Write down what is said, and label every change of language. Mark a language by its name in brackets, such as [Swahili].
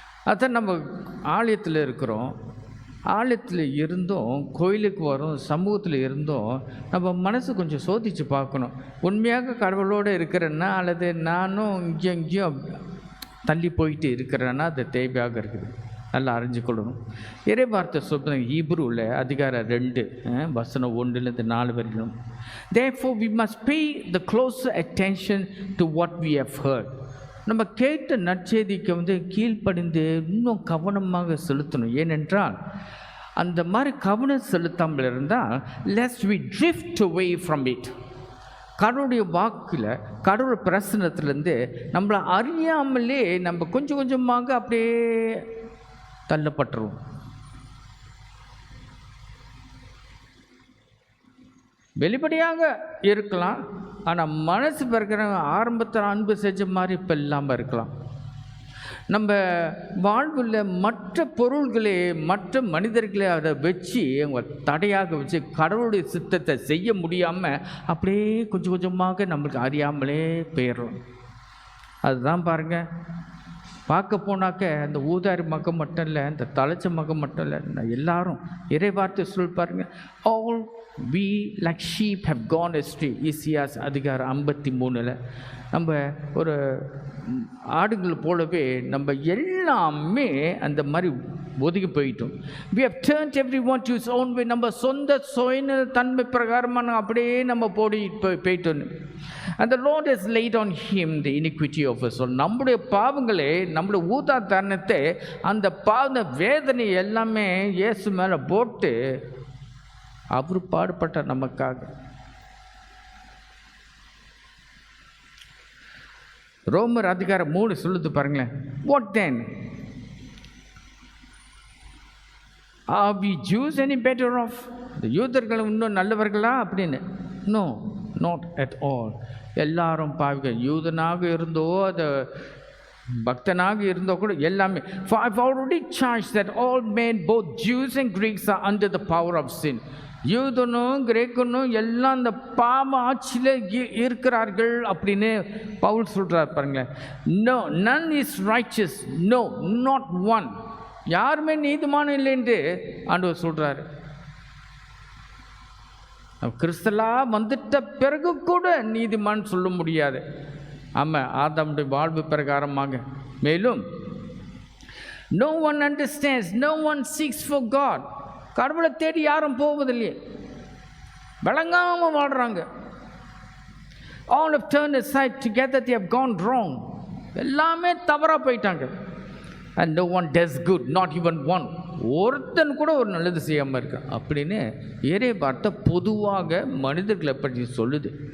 [Tamil] அதான் நம்ம ஆலயத்தில் இருக்கிறோம், ஆலயத்தில் இருந்தும் கோயிலுக்கு வரும், சமூகத்தில் இருந்தும் நம்ம மனசு கொஞ்சம் சோதித்து பார்க்கணும். உண்மையாக கடவுளோடு இருக்கிறேன்னா அல்லது நானும் இங்கேயும் தள்ளி போயிட்டு இருக்கிறேன்னா அது தேவையாக இருக்குது. நல்லா அறிஞ்சிக்கொள்ளணும். இறை வார்த்தை சொல்லுங்க, ஹீப்ரூவில் அதிகாரம் 2 வசனம் 1-4 வரைக்கும். [English] Therefore we must pay the closer attention to what we have heard. [Tamil] நம்ம கேட்ட நற்செய்திக்கு கீழ்ப்படிந்து இன்னும் கவனமாக செலுத்தணும். ஏனென்றால் அந்த மாதிரி கவனம் செலுத்தாமல் இருந்தால் [English] lest we drift away from it. [Tamil] கடவுளுடைய வாக்கில் கடவுள் பிரசனத்திலேருந்து நம்மளை அறியாமலே நம்ம கொஞ்சம் கொஞ்சமாக அப்படியே தள்ளப்பட்டுருவோம். வெளிப்படையாக இருக்கலாம், ஆனால் மனசு பிறக்கிற ஆரம்பத்தில் அன்பு செஞ்ச மாதிரி இப்போ இல்லாமல் இருக்கலாம். நம்ம வாழ்வில் மற்ற பொருள்களே மற்ற மனிதர்களே அதை வச்சு அவங்க தடையாக வச்சு கடவுளுடைய சித்தத்தை செய்ய முடியாமல் அப்படியே கொஞ்சம் கொஞ்சமாக நம்மளுக்கு அறியாமலே போயிடுறோம். அதுதான் பாருங்கள், பார்க்க போனாக்க அந்த ஊதாரி மகம் மட்டும் இல்லை, இந்த தலைச்ச மகம் மட்டும் இல்லை, எல்லாரும் இறைவார்த்தை சொல் பாருங்கள். [English] All we like sheep have gone astray. [Tamil] இசியாஸ் அதிகாரம் 53 நம்ம ஒரு ஆடுகள் போலவே நம்ம எல்லாமே அந்த மாதிரி ஒதுக்கி போயிட்டோம். [English] we have turned everyone to his own way. [Tamil] நம்ம சொந்த சுயநல தன்மை பிரகாரமாக அப்படியே நம்ம போயிட்டோம். [English] and the Lord has laid on him the iniquity of us all. [Tamil] நம்முடைய பாவங்களே, நம்முடைய ஊதா தருணத்தை, அந்த பாவ வேதனை எல்லாமே இயேசு மேலே போட்டு அவர் பாடுபட்டார் நமக்காக. ரோமர் அதிகாரம் 3 சொல்லுது பாருங்களேன். [English] What then? Are we Jews any better off? [Tamil] இந்த யூதர்கள் இன்னும் நல்லவர்களா அப்படின்னு? [English] No, not at all. [Tamil] எல்லாரும் பாவிகள். யூதனாக இருந்தோ அது பக்தனாக இருந்தோ கூட எல்லாமே. [English] For I've already charged that all men, both Jews and Greeks, are under the power of sin. [Tamil] யூதனும் கிரேக்கனும் எல்லாம் இந்த பாவ ஆட்சியில் இருக்கிறார்கள் அப்படின்னு பவுல் சொல்கிறார் பாருங்களேன். [English] No, none is righteous, no, not one. [Tamil] யாருமே நீதிமானம் இல்லை என்று ஆண்டவர் சொல்கிறாரு. கிறிஸ்தலா வந்துட்ட பிறகு கூட நீதிமான் சொல்ல முடியாது. ஆமாம், ஆதாமுடைய வாழ்வு பிரகாரமாக. மேலும் [English] no one understands, no one seeks for God. [Tamil] கடவுளை தேடி யாரும் போவதில்லையே, விளங்காமல் வாழ்கிறாங்க. [English] all have turned aside, together they have gone wrong. [Tamil] எல்லாமே தவறாக போயிட்டாங்க. [English] and no one does good, not even one. [Tamil] ஒருத்தன் கூட ஒரு நல்லது செய்யாமல் இருக்கான் அப்படின்னு ஏறே பார்த்த பொதுவாக மனிதர்களை பற்றி சொல்லுது.